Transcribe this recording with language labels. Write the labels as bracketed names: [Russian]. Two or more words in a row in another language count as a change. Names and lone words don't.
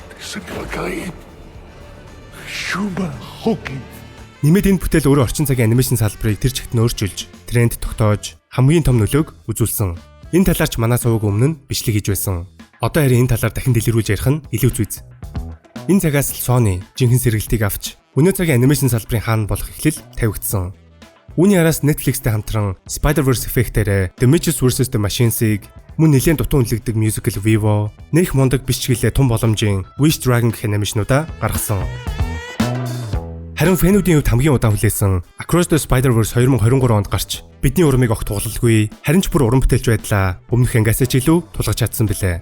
[Mongolian] Нэмээд энэ бүтээл өөрөө орчин цагийн анимашн салбарыг тэр чигт нь өөрчилж, тренд тогтоож, хамгийн том нөлөөг үзүүлсэн. Энэ талаарч манай сувг өмнө нь бичлэг хийж байсан. Одоо харин энэ талаар дахин дэлгэрүүлж ярих нь илүү зүйц. Энэ цагаас л Sony жинхэнэ сэргэлтийг авч, өнөө цагийн анимашн салбарын хаан болох эхлэл тавигдсан. Үүний араас Netflix-тэй хамтран Spider-Verse effect-ээрээ The Mitchells vs The Machines-ыг мөн нэлээд дутуу үнэлэгдэх musical Vivo, нэх мундаг биш ч гэлээ тун боломжийн Wish Dragon гэх анимашнуудаа гаргасан. Харин фэнүүдийн хувьд хамгийн удаан хүлээсэн Across the Spider-Verse 2023 онд гарч бидний урмыг огт тугалалгүй харин ч бүр уран бүтээлч байдлаа өмнөх ангиасаа ч илүү тулгаж чадсан билээ.